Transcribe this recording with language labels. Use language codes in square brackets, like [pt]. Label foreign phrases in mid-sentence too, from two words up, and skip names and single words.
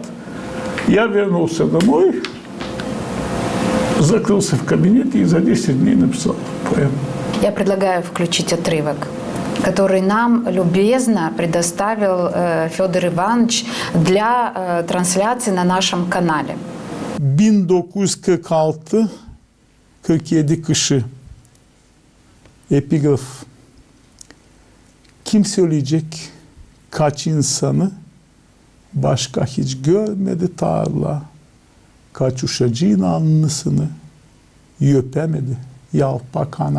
[ru] Я вернулся домой, закрылся в кабинете и за 10 дней написал поэму. Я предлагаю включить отрывок, который нам любезно предоставил Федор Иванович для трансляции на нашем канале. [gag] 1946-47 kışı. Epigraf. Kim söyleyecek kaç insanı başka hiç görmedi tarla, kaç uşacığın alnısını öpemedi yalpak ana.